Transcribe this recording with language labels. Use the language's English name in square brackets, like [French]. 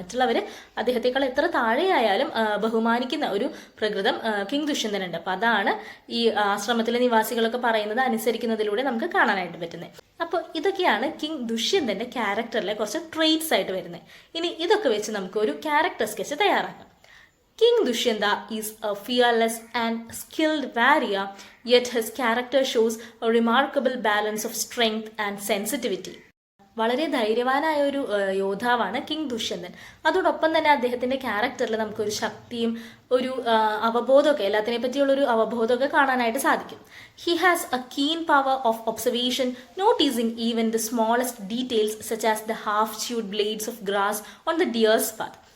[Malayalam] മറ്റുള്ളവർ അദ്ദേഹത്തെക്കാൾ എത്ര താഴെയായാലും ബഹുമാനിക്കുന്ന ഒരു പ്രകൃതം കിങ് ദുഷ്യന്തനുണ്ട്. അപ്പൊ അതാണ് ഈ ആശ്രമത്തിലെ നിവാസികളൊക്കെ പറയുന്നത് അനുസരിക്കുന്നതിലൂടെ നമുക്ക് കാണാനായിട്ട് പറ്റുന്നത്. അപ്പോൾ ഇതൊക്കെയാണ് കിങ് ദുഷ്യന്തന്റെ ക്യാരക്ടറിലെ കുറച്ച് ട്രെയ്റ്റ്സ് ആയിട്ട് വരുന്നത്. ഇനി ഇതൊക്കെ വെച്ച് നമുക്ക് ഒരു ക്യാരക്ടർ സ്കെച്ച് തയ്യാറാക്കാം. [English] King Dushyanta is a fearless and skilled warrior, yet his character shows a remarkable balance of strength and sensitivity. [Malayalam] വളരെ ധൈര്യവാനായ ഒരു യോദ്ധാവാണ് കിങ് ദുഷ്യന്തൻ. അതോടൊപ്പം തന്നെ അദ്ദേഹത്തിന്റെ ക്യാരക്ടറിൽ നമുക്കൊരു ശക്തിയും ഒരു അവബോധമൊക്കെ, എല്ലാത്തിനെ പറ്റിയുള്ളൊരു അവബോധമൊക്കെ കാണാനായിട്ട് സാധിക്കും. [English] He has a keen power of observation, noticing even the smallest details such as the half chewed blades of grass on the deer's path.